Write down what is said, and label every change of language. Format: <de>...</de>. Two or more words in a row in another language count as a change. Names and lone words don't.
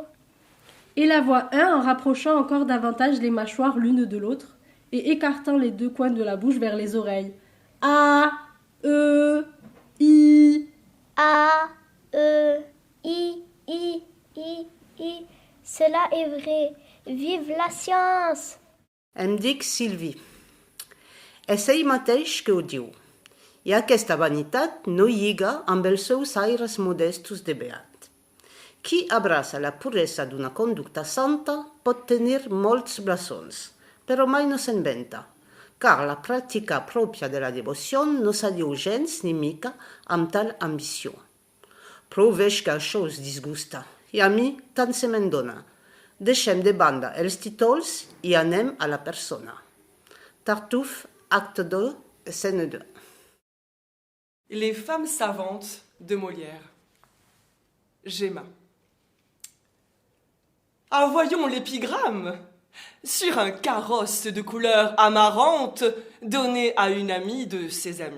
<fr>Et la voix 1 en rapprochant encore davantage les mâchoires l'une de l'autre et écartant les deux coins de la bouche vers les oreilles. A. E. I. Cela est vrai. Vive la science!</fr> <ca>em dic Silvi. És ell mateix que ho diu. I aquesta vanitat no lliga amb els seus aires modestos de beat. Qui abraça la puresa d'una conducta santa pot tenir molts blasons, però mai no se'n venta, car la pràctica pròpia de la devoció no s'adiu gens ni mica amb tal ambició. Prou veig que això us disgusta, i a mi tant se me'n dona. Deixem de banda els títols i anem a la persona.</ca> <fr>Tartuffe, acte 2, scène 2. Les femmes savantes de Molière. Gemma. Ah, voyons l'épigramme. Sur un carrosse de couleur amarante donné à une amie de ses amis.</fr>